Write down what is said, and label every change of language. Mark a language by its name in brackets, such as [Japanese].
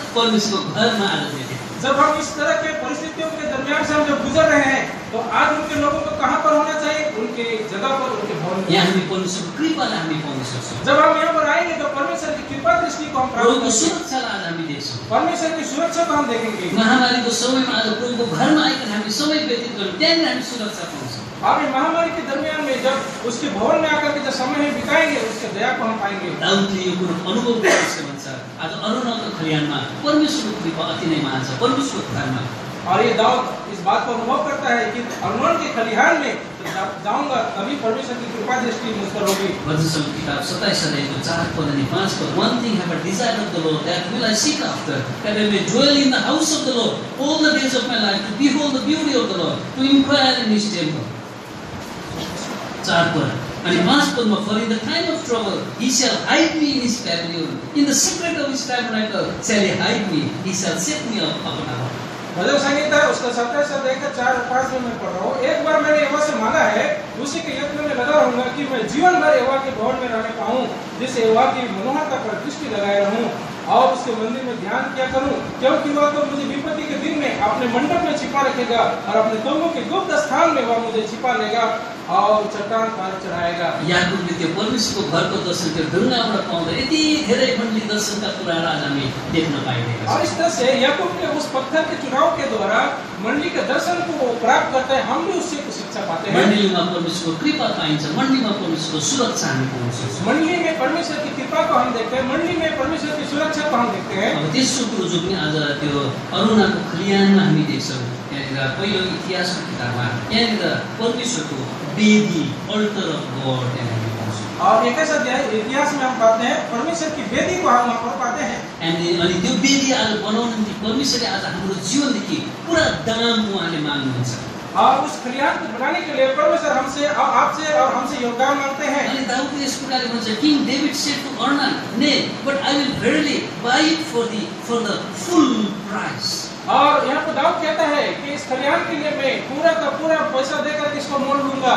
[Nepali] परमेश्वरको घरमा आज व्यतीत। [Hindi] जब हम इस तरह के परिस्थितियों के दरमियान से हम जब गुजर रहे हैं तो आज उनके लोगों को कहाँ पर होना चाहिए? उनके जगह पर, उनके भवन में। [Nepali] यहाँ हामी परमेश्वरको कृपालाई हामी पाउन सक्छौँ। [Hindi] जब हम यहाँ पर आएंगे तो परमेश्वर की कृपा दृष्टि को हम प्राप्त [Nepali] प्रभुको [Hindi] करेंगे। [Nepali] सुरक्षालाई आज हामी देख्छौँ। [Hindi] परमेश्वर की सुरक्षा को हम देखेंगे। [Nepali] महामारीको समयमा आज प्रभुको घरमा आइकन हामी समय व्यतीत गर्छौँ, त्यहाँनिर हामी सुरक्षा पाउँछौँ। [Hindi] अब इस महामारी के दरमियान में जब उसके भवन में आकर के जब समय बिताएंगे उसके दया को हम पाएंगे। [Nepali] दाउदले यो कुरो अनुभव गरेको भन्छ, आज अरुणको खलिहानमा परमेश्वरको कृपा अति नै महान छ। परमेश्वरको घरमा [Hindi] और ये दाऊद इस बात को अनुभव करता है कि अरुण के खलिहान में जाऊंगा तभी परमेश्वर की कृपा दृष्टि मुझ पर होगी। [Nepali] भजन किताब 27 अध्यायको 4 पद अनि 5 पद, [English] one thing have I desired of the Lord, that will I seek after, that I may dwell in the house of the Lord all the days of my life, to behold the beauty of the Lord, to inquire in his temple. [Nepali] 4 पद अनि 5 पदमा, [English] for in the time of trouble he shall hide me in his pavilion, in the secret of his tabernacle shall he hide me, he shall set me up upon a rock. [Hindi] भजन संहिता उसका 27 अध्याय का 4 और 5 में मैं पढ़ रहा हूँ, एक बार मैंने यहोवा से मांगा है, उसी के यत्न में लगा रहूंगा कि मैं जीवन भर यहोवा के भवन में रहने पाऊं, जिससे यहोवा की मनोहरता पर दृष्टि लगाए रहूं और उसके मंदिर में ध्यान किया करूं, क्योंकि वह तो मुझे विपत्ति के दिन में अपने मंडप में छिपा रखेगा और अपने तंबू के गुप्त स्थान में वह मुझे छिपा लेगा और चट्टान पर चढ़ाएगा। [Nepali] याकूबले त्यो परमेश्वरको घरको दर्शन त्यो ढुङ्गाबाट पाउँदा यति धेरै मण्डली दर्शनका कुराहरू आज हामी देख्न पाइरहेका छौँ। [Hindi] और इस तरह से याकूब के उस पत्थर के चुनाव के द्वारा मंडली के दर्शन को प्राप्त करते हैं, हम भी उससे शिक्षा पाते हैं। [Nepali] मण्डलीमा परमेश्वरको कृपा पाइन्छ, मण्डलीमा परमेश्वरको सुरक्षा हामी पाउन सक्छौँ। [Hindi] मंडली में परमेश्वर की कृपा को हम देखते हैं, मंडली में परमेश्वर की सुरक्षा को हम देखते हैं। [Nepali] अब तेस्रो कुरो जो पनि आज त्यो अरुणाको खलिहानमा हामी देख्छौँ, त्यहाँनिर पहिलो इतिहासको किताबमा यहाँनिर परमेश्वरको वेदी, [English] altar of God [Nepali] त्यहाँ हामी पाउँछौँ। [Hindi] और 21 अध्याय इतिहास में हम पाते हैं परमेश्वर की वेदी को हम वहाँ पर पाते हैं। [Nepali] अनि त्यो वेदी आज बनाउन निम्ति परमेश्वरले आज हाम्रो जीवनदेखि पुरा दाम उहाँले माग्नुहुन्छ। [Hindi] और उस खलिहान को बनाने के लिए परमेश्वर हमसे और आपसे और हमसे योगदान मांगते हैं। [Nepali] अनि दाउदले यस प्रकारले भन्छ, [English] King David said to Ornan, "nay, but I will verily buy it for the full price." [Hindi] और यहाँ पर दाऊद कहता है कि इस खलिहान के लिए मैं पूरा का पूरा पैसा देकर इसको मोल लूंगा।